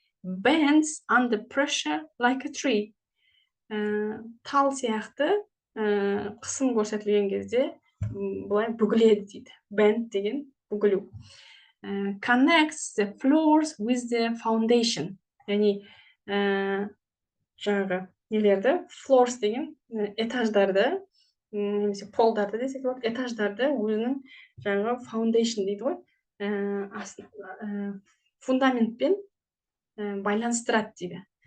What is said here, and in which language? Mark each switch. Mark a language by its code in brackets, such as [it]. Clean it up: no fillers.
[en] Bends under pressure like a tree. [kk] Тал сияқты қысым көрсетілген кезде бұлай бүгіледі дейді. Bend деген бүгілу. [en] Connects the floors with the foundation. [kk] Яғни жаңағы нелерді, floors деген этаждарды, немесе полдарды десек болады, этаждарды өзінің жаңағы foundation дейді ғой, фундаментпен байланыстырады дейді.